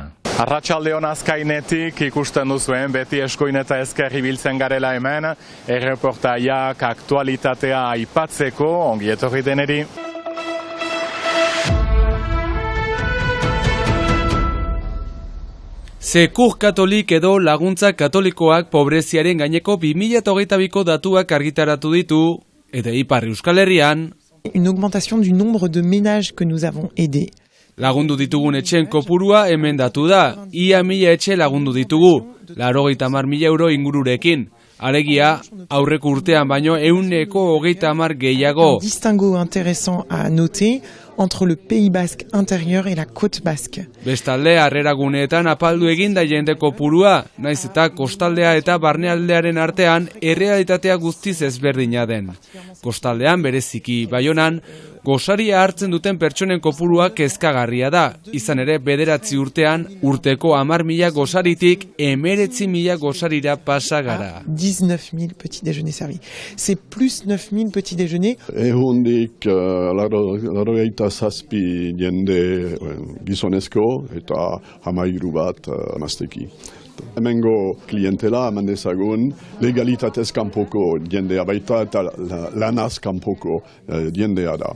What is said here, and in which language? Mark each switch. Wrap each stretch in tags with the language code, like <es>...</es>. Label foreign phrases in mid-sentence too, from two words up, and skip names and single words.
<eu>Arratsaldeon azkainetik ikusten duzuen, beti eskoin eta ezker ibiltzen garela hemen, erreportaiak aktualitatea aipatzeko, ongi etorri deneri. Sekur Katolik edo laguntza katolikoak pobreziaren gaineko 2022ko datuak argitaratu ditu, eta Ipar Euskal Herrian</eu> <fr>une augmentation du nombre de ménages que nous avons aidés.</fr> <eu>Lagundu ditugun etxeen kopurua emendatu da, ia 1000 etxe lagundu ditugu, 80.000 euro ingururekin. Alegia, aurreko urtean baino 130 gehiago.</eu> <fr>Un distinguo intéressant à noter entre le Pays Basque intérieur et la côte basque.</fr> <eu>Bestalde, harreraguneetan apaldu egin da jende kopurua, naiz eta kostaldea eta barnealdearen artean errealitatea guztiz ezberdina den. Kostaldean bereziki Baionan, gosaria hartzen duten pertsonen kopurua kezkagarria da. Izan ere, 9 urtean, urteko 10.000 gosaritik 19.000 gosarira pasa gara.</eu> <fr>19.000 petits déjeuners servis. C'est plus 9.000 petits déjeuners.</fr> <eu>Ehundik, laurogeita zazpi jende gizonezko eta 13 bat emazteki. Hemengo klientela eman dezagun legalitatez kanpoko jendea baita eta lanaz kanpoko jendea da.</eu>